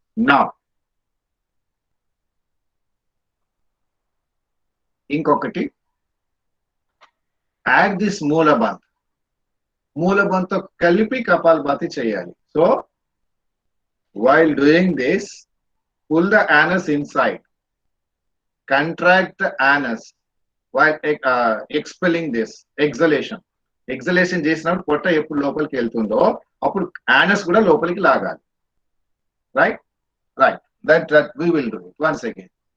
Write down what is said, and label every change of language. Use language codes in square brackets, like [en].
[en] Now, [te] ఇంకొకటి, [en] Add this Moolbandh. [te] మూలబంధంతో కలిపి Kapalbhati చేయాలి. [en] So while doing this, pull the anus inside, contract the anus while expelling this exhalation. [te] Exhalation చేసినప్పుడు పొట్ట ఎప్పుడు లోపలికి వెళ్తుందో అప్పుడు యానస్ కూడా లోపలికి లాగాలి, right? [en] Right, that we will do it once again.